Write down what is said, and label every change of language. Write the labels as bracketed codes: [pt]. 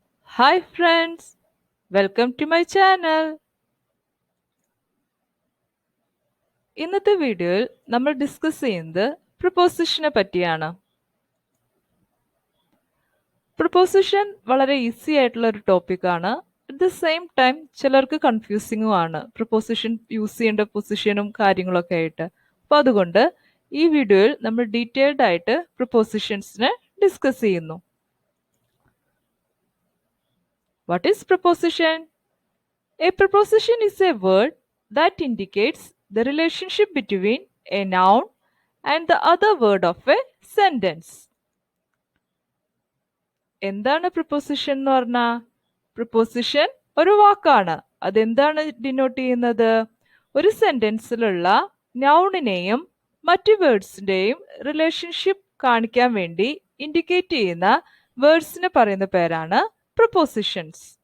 [en] Hi friends, welcome to my channel. [ml] ഇന്നത്തെ വീഡിയോയിൽ നമ്മൾ ഡിസ്കസ് ചെയ്യുന്നത് പ്രൊപ്പോസിഷനെ പറ്റിയാണ്. പ്രൊപ്പോസിഷൻ വളരെ ഈസി ആയിട്ടുള്ള ഒരു ടോപ്പിക്കാണ്. [en] at the same time [ml] ചിലർക്ക് കൺഫ്യൂസിങ്ങും ആണ് പ്രൊപ്പോസിഷൻ യൂസ് ചെയ്യേണ്ട പൊസിഷനും കാര്യങ്ങളൊക്കെ ആയിട്ട്. അപ്പോൾ അതുകൊണ്ട് ഈ വീഡിയോയിൽ നമ്മൾ ഡീറ്റെയിൽഡ് ആയിട്ട് പ്രൊപ്പോസിഷൻസിനെ ഡിസ്കസ് ചെയ്യുന്നു. [en] What is preposition? A preposition is a word that indicates the relationship between a noun and the other word of a sentence. [ml] എന്താണ് preposition എന്ന് പറഞ്ഞാൽ? preposition ഒരു വാക്കാണ്. അതെന്താണ് ഡിനോട്ട് ചെയ്യുന്നത്? ഒരു സെന്റൻസിലുള്ള നൗണിനെയും മറ്റു വേർഡ്സിന്റെയും റിലേഷൻഷിപ്പ് കാണിക്കാൻ വേണ്ടി ഇൻഡിക്കേറ്റ് ചെയ്യുന്ന വേർഡ്സിന് പറയുന്ന പേരാണ് prepositions.